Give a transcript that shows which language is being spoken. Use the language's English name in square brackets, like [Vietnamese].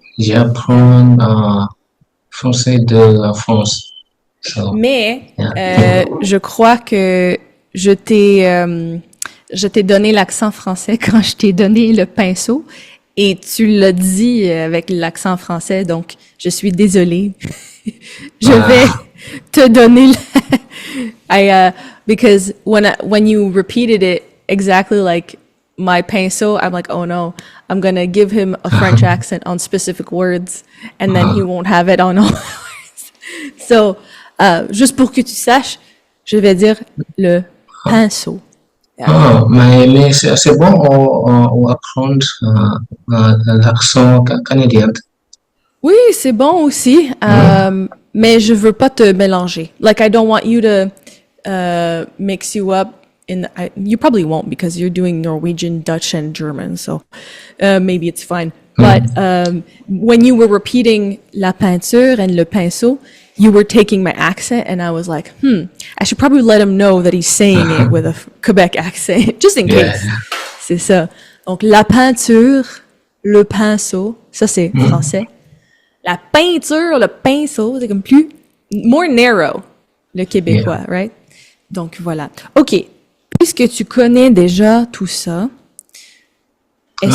[French] j'ai appris français de la France. [English] So, [French] mais [English] yeah. [French] je crois que je t'ai euh, je t'ai donné l'accent français quand je t'ai donné le pinceau et tu l'as dit avec l'accent français, donc je suis désolée. Je vais Ah, te donner [English] because when you repeated it exactly like my pinceau, I'm like, oh no, I'm gonna give him a French accent on specific words, and then he won't have it on all words. [French] So, juste pour que tu saches, je vais dire le pinceau. [English] Yeah. [French] mais c'est bon on apprendre l'accent canadien. Oui, c'est bon aussi, Hmm? mais je veux pas te mélanger. [English] Like, I don't want you to mix you up. You probably won't because you're doing Norwegian, Dutch, and German, so maybe it's fine. But Hmm. when you were repeating la peinture and le pinceau, you were taking my accent, and I was like, I should probably let him know that he's saying it with a Quebec accent, just in Yeah. [French] case. C'est ça. Donc, la peinture, le pinceau, ça c'est Hmm. français. La peinture, le pinceau, c'est comme plus [English] more narrow, [French] le [English] Yeah. [French] québécois, [English] right? [French] Donc voilà. OK. Puisque tu connais déjà tout ça, est-ce